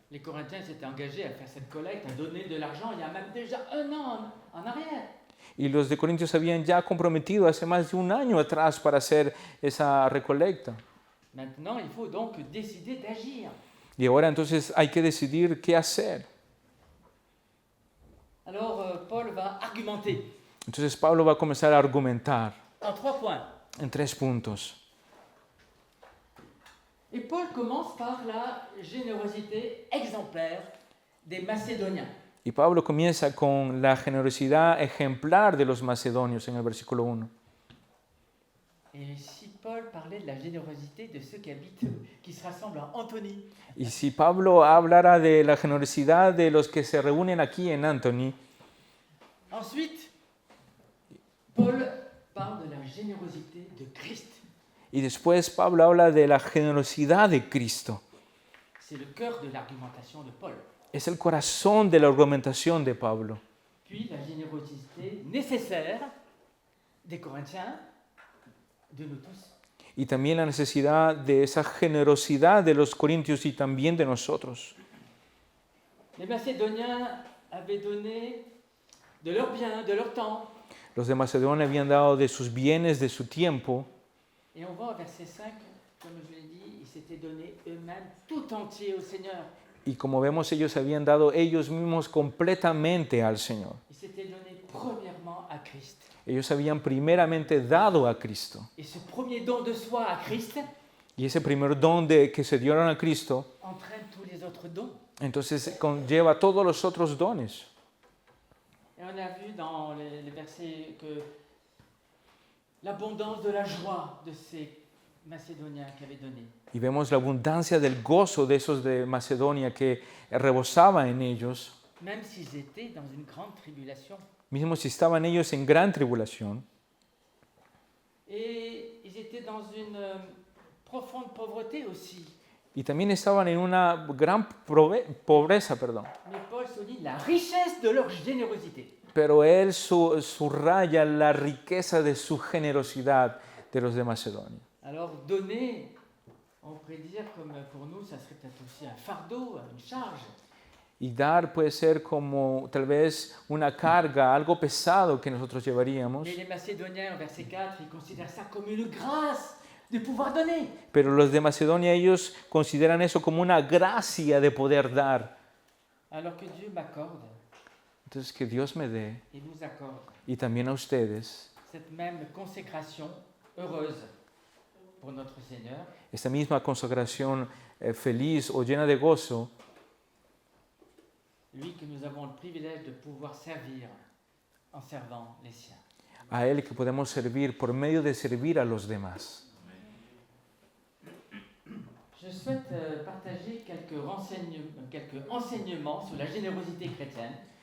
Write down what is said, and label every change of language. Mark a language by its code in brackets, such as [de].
[fr] Les Corinthiens s'étaient engagés à faire cette collecte, à donner de l'argent il y a même déjà 1 an en arrière. [es] Y los de Corintios habían ya comprometido hace más de 1 año atrás para hacer esa recolecta. [fr] Maintenant, il faut donc décider d'agir. [es] Y ahora entonces hay que decidir qué hacer. [fr] Alors, Paul va argumenter [es] Entonces Pablo va a comenzar a argumentar [fr] en 3 points. [es] en 3 puntos. [fr] Et Paul commence par la générosité exemplaire des Macédoniens. [es] Y Pablo comienza con la generosidad ejemplar de los macedonios en el versículo 1. [fr] Et si Paul parlait de la générosité de ceux qui se rassemblent en Antony, [es] Y si Pablo hablara de la generosidad de los que se reúnen aquí en Antony, [fr] ensuite, Paul parle de la générosité de Christ. [es] y después Pablo habla de la generosidad de Cristo. [fr] C'est le cœur de l'argumentation de Paul. [es] Es el corazón de la argumentación de Pablo. [fr] Puis la générosité nécessaire des Corinthiens, de nous tous. [es] Y también la necesidad de esa generosidad de los corintios y también de nosotros. [fr] Les Macédoniens avaient donné de leurs biens, de leur temps. [es] Los de Macedonia habían dado de sus bienes, de su tiempo. [fr] Et on voit au verset 5, comme je l'ai dit, ils s'étaient donnés eux-mêmes tout entier au Seigneur. [es] Y como vemos, ellos habían dado ellos mismos completamente al Señor. [fr] Ils s'étaient donnés premièrement à Christ. [es] Ellos habían primeramente dado a Cristo. [fr] Et ce premier don de soi à Christ [es] Y ese primer don que se dieron a Cristo, [fr] entraîne tous les autres dons. [es] entonces conlleva todos los otros dones. [fr] Et on a vu dans les versets que l'abondance de la joie de ces Macédoniens qui avaient donné. [es] Y vemos la abundancia del gozo de esos de Macedonia que rebosaba en ellos, [fr] Même s'ils étaient dans une grande tribulation. [es] mismo si estaban ellos en gran tribulación. [fr] Et ils étaient dans une profonde pauvreté aussi. [es] Y también estaban en una gran pobreza, perdón. [fr] Mais Paul souligne la richesse de leur générosité. [es] Pero él subraya la riqueza de su generosidad de los de Macedonia. [fr] Alors donner, on pourrait dire comme pour nous, ça serait peut-être aussi un fardeau, une charge. [es] Y dar puede ser como tal vez una carga, algo pesado que nosotros llevaríamos. [fr] Mais les Macédoniens, au verset 4, ils considèrent ça comme une grâce de pouvoir donner. [es] Pero los de Macedonia, ellos consideran eso como una gracia de poder dar. [fr] Alors que Dieu m'accorde [es] Entonces que Dios me dé, [fr] et nous accorde [es] y también a ustedes, [fr] cette même consécration heureuse pour notre Seigneur, [es] esta misma consagración feliz o llena de gozo, [fr] lui que nous avons le privilège de pouvoir servir en servant les siens. [es] a Él que podemos servir por medio de servir a los demás. [fr] Je souhaite partager quelques enseignements sur la générosité chrétienne.